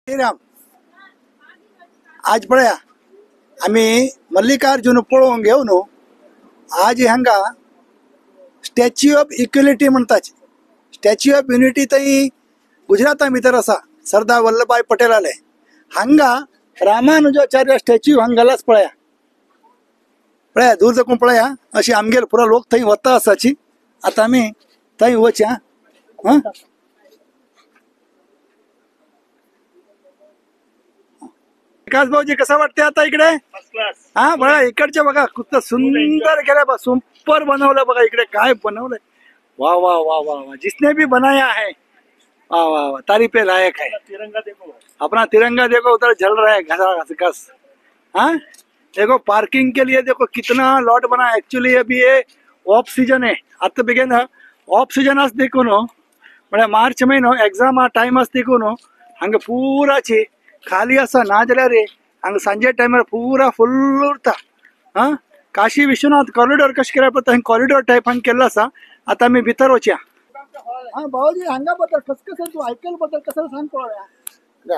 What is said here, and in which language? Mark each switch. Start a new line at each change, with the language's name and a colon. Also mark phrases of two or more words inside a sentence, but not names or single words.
Konkani: श्रीराम आज पळया आम्ही मल्लिकार्जुन पळोवंक घेवन आज हांगा स्टॅच्यू ऑफ इक्वेलिटी म्हणटाचे स्टॅच्यू ऑफ युनिटी थंय गुजराता भितर आसा सरदार वल्लभभाई पटेलाले हांगा रामानुजाचार्य स्टॅच्यू हांगालाच पळया पळया दूर देखून पळया अशी आमगेर पुरो लोक थंय वता आसाची आता आमी थंय वचया हां
Marathi: विकास भाऊजी कसं वाटते आता इकडे हा बघा इकडचे बघा खूप सुंदर केलं बघा सुपर बनवलं बघा इकडे काय बनवलंय वाह वाह वाह वाह वाह
Hindi: जिसने भी बनाया है
Marathi: वाह वाह वाह
Hindi: तारीफ लायक है तिरंगा देखो अपना तिरंगा देखो उधर जल रहा है घस हाँ देखो पार्किंग के लिए देखो कितना लॉट बना है एक्चुअली अभी ये ऑफ सीजन है
Konkani: आता बिगेन ऑफ सीजन आज देखून म्हणजे मार्च महिनो
English: exam time
Konkani: आज देखून हंग पुराची खाली असा ना जाल्यार रे हांगा सांजे टायमार पुरा फुल्ल उरता हा काशी विश्वनाथ कॉरिडॉर कशें केल्या पळय थंय
English: corridor type
Konkani: हांगा केल्लो आसा आतां आमी भितर वचया हा भाऊजी हांगा बद्दल कसं तूं आयकल बद्दल कसं सांग पळोवया